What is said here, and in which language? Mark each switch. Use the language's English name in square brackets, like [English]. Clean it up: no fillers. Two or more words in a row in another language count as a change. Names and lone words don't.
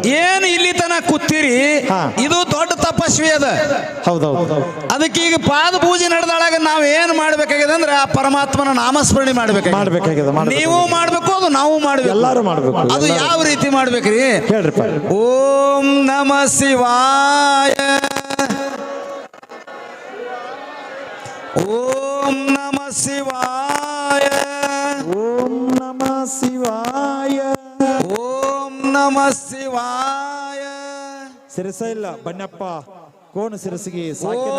[Kannada] ಏನು ಇಲ್ಲಿ ತನಕ ಕೂತಿರಿ, ಇದು ದೊಡ್ಡ ತಪಸ್ವಿ ಅದ. ಹೌದೌದು. ಅದಕ್ಕೆ ಈಗ ಪಾದ ಪೂಜೆ ನಡೆದಾಳಾಗ ನಾವ್ ಏನ್ ಮಾಡ್ಬೇಕಾಗಿದೆ ಅಂದ್ರೆ ಆ ಪರಮಾತ್ಮನ ನಾಮಸ್ಮರಣೆ ಮಾಡ್ಬೇಕಾಗಿದೆ. ನೀವು ಮಾಡ್ಬೇಕು, ಅದು ನಾವು ಮಾಡ್ಬೇಕು, ಎಲ್ಲರೂ ಮಾಡ್ಬೇಕು. ಅದು ಯಾವ ರೀತಿ ಮಾಡ್ಬೇಕ್ರಿ ಹೇಳ್ರಪ್ಪ. [Sanskrit] ಓಂ ನಮ ಶಿವಾಯ ಓಂ ನಮ ಶಿವಾಯ ಓಂ ನಮಃ ಶಿವಾಯ. ಓಂ ನಮ ಶಿವಾಯ [Kannada] ಸಿರಸ ಇಲ್ಲ ಬನ್ನಪ್ಪ ಕೋಣ ಸಿರಸಿಗೆ ಸಾಕಿನ